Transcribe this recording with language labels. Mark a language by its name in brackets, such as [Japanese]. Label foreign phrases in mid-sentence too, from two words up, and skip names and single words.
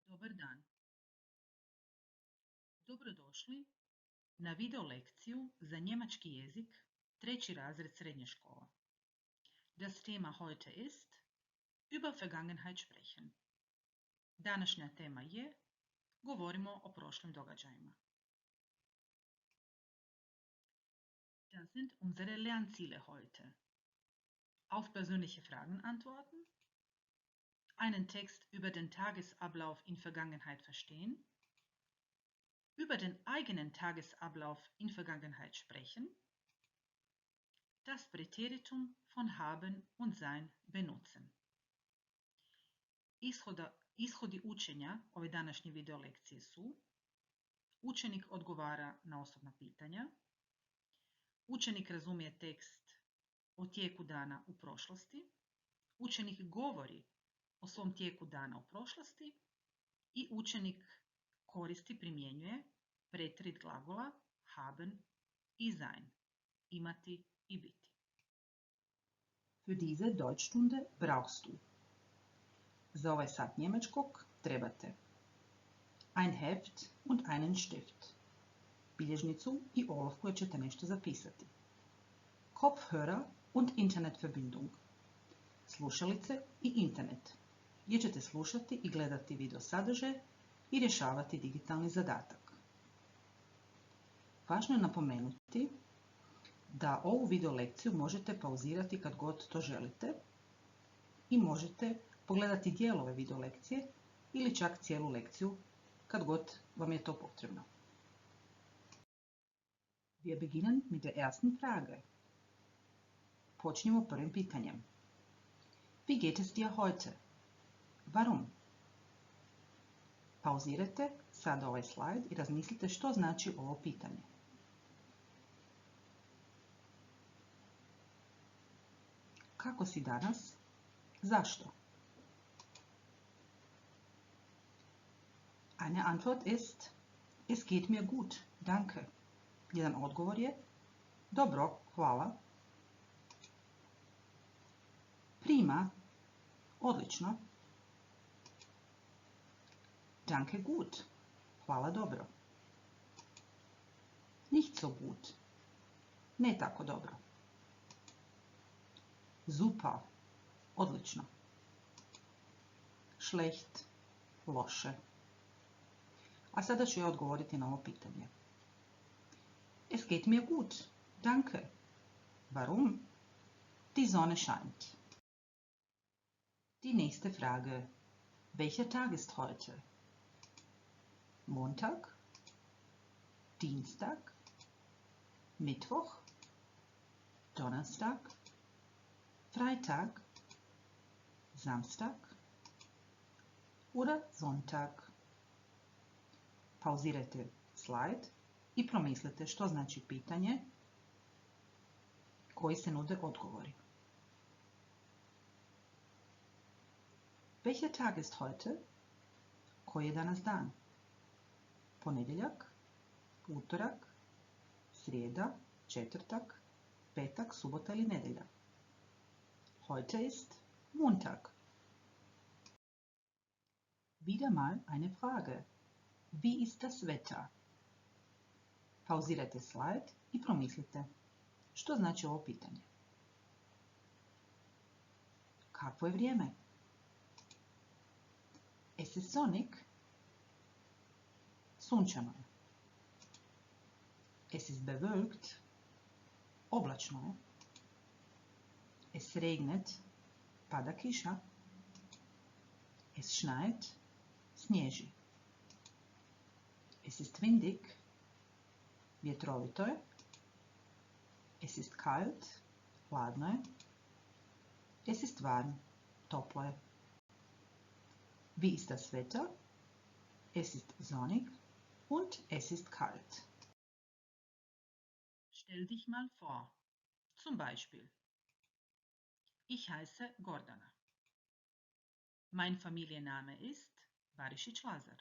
[Croatian] Dobar dan. Dobrodošli na video lekciju za njemački jezik, 3. razred srednje škole. [German] Das Thema heute ist über Vergangenheit sprechen. [Croatian] Današnja tema je govorimo o prošlim događajima. [German] Das sind unsere Lernziele heute. Auf persönliche Fragen antworten, einen Text über den Tagesablauf in Vergangenheit verstehen, über den eigenen Tagesablauf in Vergangenheit sprechen, das Präteritum von haben und sein benutzen. [Croatian] Ishodi učenja ove današnje video lekcije su: učenik odgovara na osobna pitanja, učenik razumije tekst o tijeku dana u prošlosti, učenik govori o svom tijeku dana u prošlosti i učenik koristi, primjenjuje preterit glagola haben i sein, imati i biti. [German] Für diese Deutschstunde brauchst du: [Croatian] za ovaj sat njemačkog trebate ein Heft und einen Stift, bilježnicu i olof koje ćete nešto zapisati, [German] Kopfhörer und Internetverbindung, [Croatian] slušalice i internet, gdje ćete slušati i gledati video sadržaje i rješavati digitalni zadatak. Važno je napomenuti da ovu video lekciju možete pauzirati kad god to želite i možete pogledati dijelove video lekcije ili čak cijelu lekciju kad god vam je to potrebno. [German] Wir beginnen mit der ersten Frage. [Croatian] Počnimo prvim pitanjem. [German] Wie geht es dir heute? Warum? [Croatian] Pauzirajte sada ovaj slajd i razmislite što znači ovo pitanje. Kako si danas? Zašto? [German] Eine Antwort ist: Es geht mir gut, danke. [Croatian] Jedan odgovor je: dobro, hvala. Prima, odlično. [German] Danke gut, [Croatian] hvala dobro. [German] Nicht so gut, [Croatian] ne tako dobro. Super, odlično. [German] Schlecht, loše. [Croatian] A sada ću ja odgovoriti na ovo pitanje. [German] Es geht mir gut, danke. Warum? Die Sonne scheint. Die nächste Frage. Welcher Tag ist heute? Montag? Dienstag? Mittwoch? Donnerstag? Freitag? Samstag? Oder Sonntag? [Croatian] Pauzirajte slajd i promislite što znači pitanje koji se nude odgovori. [German] Welcher Tag ist heute? [Croatian] Koji je danas dan? Ponedjeljak, utorak, srijeda, četvrtak, petak, subota ili nedjelja? [German] Heute ist Montag. Wieder mal eine Frage. Wie ist das Wetter? [Croatian] Pauzirajte slajd i promislite što znači ovo pitanje. Kakvo je vrijeme? [German] Es ist sonnig. [Croatian] Sunčano je. [German] Es ist bewölkt. [Croatian] Oblačno je. [German] Es regnet. Pada kiša. Es schneit. Snježi. Es ist windig. Vjetrovito je. Es ist kalt. [Croatian] Hladno je. [German] Es ist warm. [Croatian] Toplo je. [German] Wie ist das Wetter? Es ist sonnig und es ist kalt. Stell dich mal vor. Zum Beispiel: Ich heiße Gordana. Mein Familienname ist Barišić Lazar.